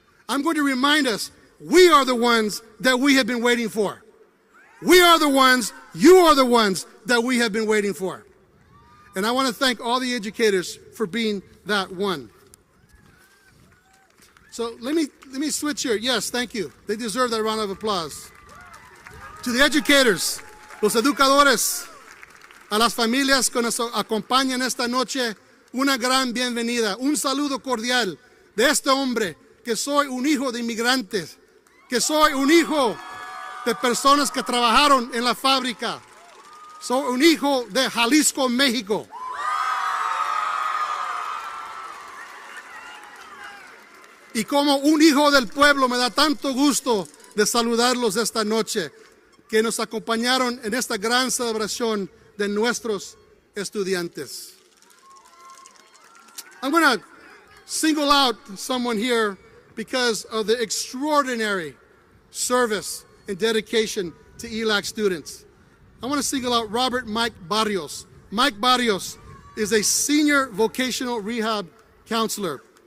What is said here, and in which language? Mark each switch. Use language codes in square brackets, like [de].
[en] I'm going to remind us, we are the ones that we have been waiting for. We are the ones, you are the ones that we have been waiting for. And I want to thank all the educators for being that one. So let me switch here. Yes, thank you. They deserve that round of applause. To the educators, [es] los educadores, a las familias que nos acompañan esta noche, una gran bienvenida, un saludo cordial de este hombre, que soy un hijo de inmigrantes, que soy un hijo de personas que trabajaron en la fábrica. Soy un hijo de Jalisco, México. Y como un hijo del pueblo me da tanto gusto de saludarlos esta noche, que nos acompañaron en esta gran celebración de nuestros estudiantes. [en] I'm going to single out someone here because of the extraordinary service and dedication to ELAC students. I want to single out Robert Mike Barrios. Mike Barrios is a senior vocational rehab counselor.